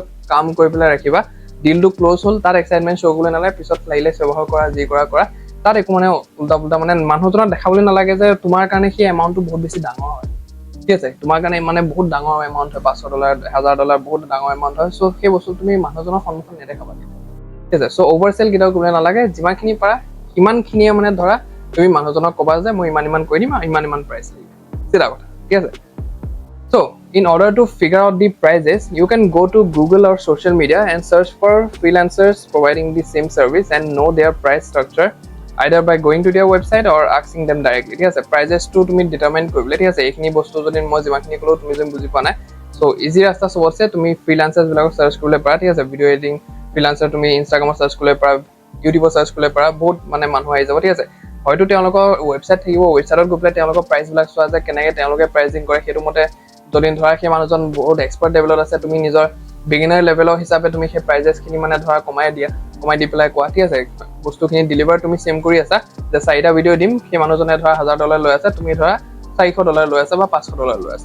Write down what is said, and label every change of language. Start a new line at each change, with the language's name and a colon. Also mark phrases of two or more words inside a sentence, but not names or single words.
Assamese: কাম কৰি পেলাই ৰাখিবা ডিলটো ক্লোজ হ'ল তাৰ
English: excitement show'
Assamese: কৰিবলৈ নালাগে পিছত লাগিলে ব্যৱহাৰ কৰা যি কৰা তাত একো মানে উল্টা মানে মানুহজনক দেখাবলৈ নালাগে যে তোমাৰ কাৰণে সেই এমাউণ্টটো বহুত বেছি ডাঙৰ হয় ঠিক আছে তোমাৰ কাৰণে মানে বহুত ডাঙৰ এমাউণ্ট হয় $500 $1000 বহুত ডাঙৰ এমাউণ্ট হয় সো সেই বস্তু তুমি মানুহজনৰ সন্মুখত নেদেখাবা ঠিক আছে সো ওভাৰসেল কিটাও কৰিব নালাগে যিমানখিনি পাৰা সিমানখিনিয়ে মানে ধৰা তুমি মানুহজনক ক'বা যে মই ইমান কৰি দিম ইমান প্ৰাইচ লাগিব চিধা কথা ঠিক আছে
English: so in order to figure out the prices you can go to Google or social media and search for freelancers providing the same service and know their price structure either by going to their website or asking them directly
Assamese: ঠিক আছে prices to তুমি determine কৰিবলে ঠিক আছে এইখিনি বস্তু যদি মই যিমানখিনি ক'লো তুমি যদি বুজি পোৱা নাই
English: so easy
Assamese: ৰাস্তা সবতছে তুমি freelancers বিলাকক সাৰ্চ কৰিবলৈ পাৰা ঠিক আছে
English: video editing
Assamese: freelancer তুমি ইনষ্টাগ্ৰামত সাৰ্চ কৰিবলৈ পাৰা ইউটিউবত সাৰ্চ কৰিবলৈ পাৰা বহুত মানে মানুহ আহি যাব ঠিক আছে হয়তো তেওঁলোকৰ ওয়েবসাইট থাকিব ওয়েবসাইটত গৈ পেলাই তেওঁলোকৰ প্ৰাইস বিলাক চোৱা যে কেনেকৈ তেওঁলোকে প্ৰাইচিং কৰে সেইটো মতে যদি ধৰা সেই মানুহজন বহুত এক্সপাৰ্ট লেভেলত আছে তুমি নিজৰ বিগিনাৰ লেভেলৰ হিচাপে তুমি সেই প্ৰাইজেছখিনি মানে ধৰা কমাই দি পেলাই কোৱা ঠিক আছে বস্তুখিনি ডেলিভাৰ তুমি সেম কৰি আছা যে 4টা ভিডিও দিম সেই মানুহজনে ধৰা $1000 লৈ আছে তুমি ধৰা $400 লৈ আছা বা $500 লৈ